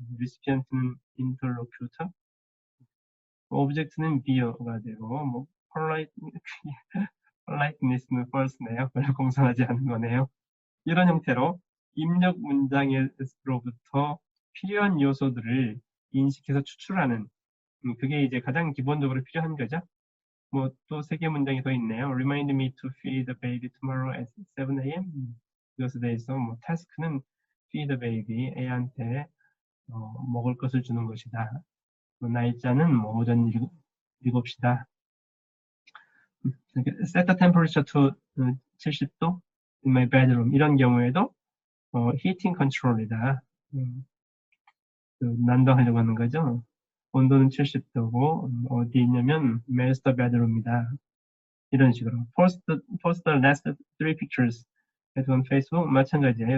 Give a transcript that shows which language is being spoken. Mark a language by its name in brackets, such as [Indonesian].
[Korean] recipient는 interlocutor, object는 beer가 되고 뭐 politeness는 false네요. 별로 공손하지 않은 거네요. 이런 형태로 입력 문장으로부터 필요한 요소들을 인식해서 추출하는 그게 이제 가장 기본적으로 필요한 거죠. 뭐 또 세 개 문장이 더 있네요. [English] Remind me to feed the baby tomorrow at 7 a.m. [Korean] 이것에 대해서 뭐 타스크는 [English] feed the baby, [Korean] 애한테 먹을 것을 주는 것이다. 날짜는 뭐 오전 7시다. [English] Set the temperature to 70도 in my bedroom. [Korean] 이런 경우에도 heating control이다. 난도하려고 하는 거죠. 온도는 70도고 어디 있냐면 master bedroom이다. 이런 식으로 [English] post the last 3 pictures on Facebook [Korean] 마찬가지예요.